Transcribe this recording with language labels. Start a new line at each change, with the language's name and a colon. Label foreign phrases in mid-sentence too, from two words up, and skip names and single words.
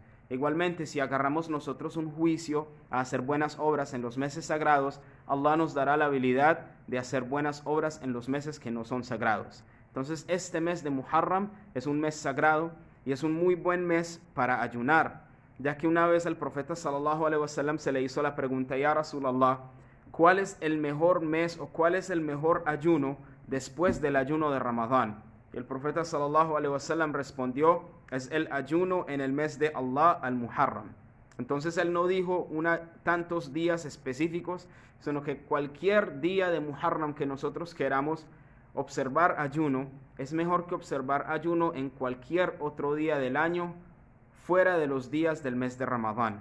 Spanish: Igualmente, si agarramos nosotros un juicio a hacer buenas obras en los meses sagrados, Allah nos dará la habilidad de hacer buenas obras en los meses que no son sagrados. Entonces, este mes de Muharram es un mes sagrado y es un muy buen mes para ayunar, ya que una vez al profeta
Arabic: صلى الله عليه وسلم
Spanish: se le hizo la pregunta:
Arabic: يا رسول الله,
Spanish: ¿cuál es el mejor mes o cuál es el mejor ayuno después del ayuno de Ramadán? Y el profeta
Arabic: صلى الله عليه وسلم
Spanish: respondió: es el ayuno en el mes de Allah al-Muharram. Entonces él no dijo tantos días específicos, sino que cualquier día de Muharram que nosotros queramos observar ayuno, es mejor que observar ayuno en cualquier otro día del año fuera de los días del mes de Ramadán.